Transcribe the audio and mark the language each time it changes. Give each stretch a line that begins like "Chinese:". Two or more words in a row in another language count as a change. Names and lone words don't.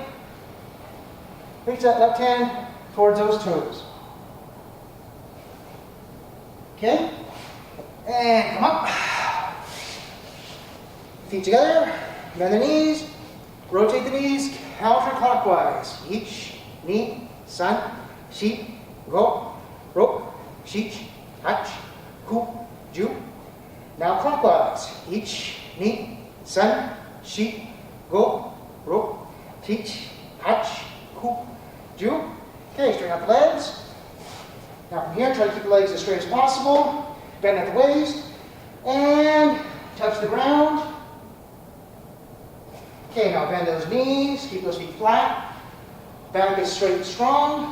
English: Reach that left hand towards those toes. Okay? And come up. Feet together. Bend the knees. Rotate the knees counterclockwise.
Japanese: Ich, ni, 三、四、五、六, 七、八、九、十.
English: Now clockwise.
Japanese: 一、二, 三、四、五、六, 七、八、九、十.
English: Okay, straighten out the legs. Now from here, try to keep the legs as straight as possible. Bend at the waist. And touch the ground. Okay, now bend those knees. Keep those feet flat. Back is straight and strong.